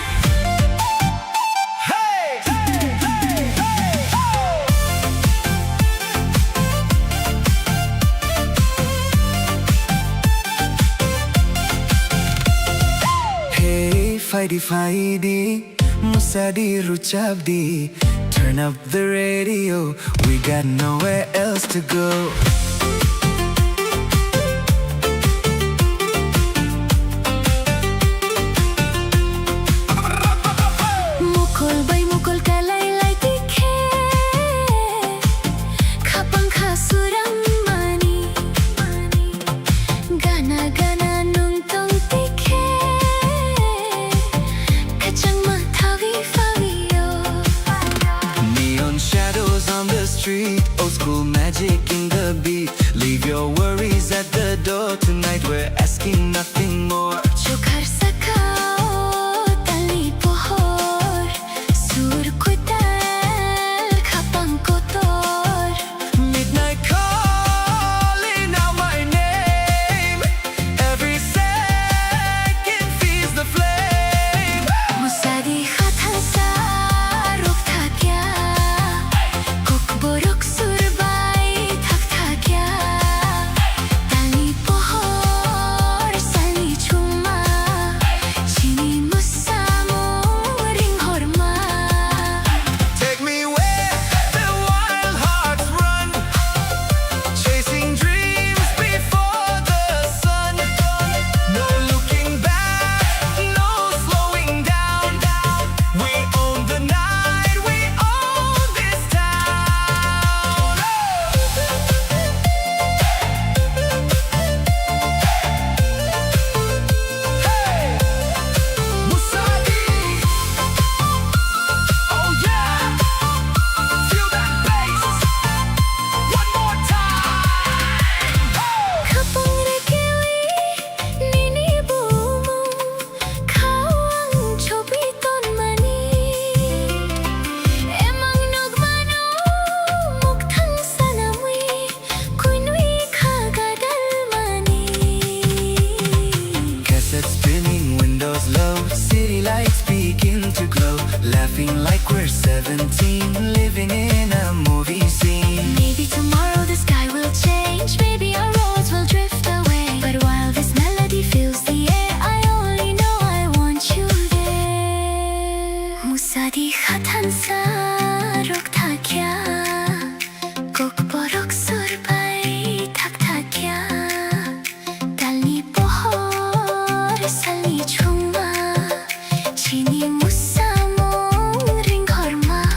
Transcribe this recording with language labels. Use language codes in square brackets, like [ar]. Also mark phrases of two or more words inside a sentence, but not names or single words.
[trp] Hey, fighty fighty, Musadi Ruchabdi. [en] Turn up the radio, we got nowhere else to go. [trp] Mukol bay mukol kalay lay tikhe Khapang khasuram mani Gana gana nung tong tikhe Kachang mathawi fawiyo [en] Neon shadows on the street, old school magic in the beat. Leave your worries at the door tonight, we're asking nothing more. [trp] Chukar sakao tali pohor Sur kutal khapang kotor [en] Midnight calling out my name, every second feeds the flame. [trp] Musadi khatan sa rok tha kya Kok borok surbay thak tha kya Tali pohor sali chuma Chini musamo ring horma [en] Take me where the wild hearts run, chasing dreams before the sun. No looking back, no slowing down. We own the night, we own this town. Hey, Musadi. Oh yeah, feel that bass. One more time. [trp] Khapang rekewi nini bumu Khawang chobi ton mani Emang nogmano mukthang sanamwi Kuinui khagadal mani [en] Cassette spinning, windows low, city lights begin to glow. Laughing like we're 17, living in a movie scene. Maybe tomorrow the sky will change Maybe our roads will drift away But while this melody fills the air I only know I want you there [trp] Musadi khatan sa rok tha kya Kok borok surbay thak tha kya Talni pohor sali chuma Chini musamo ring horma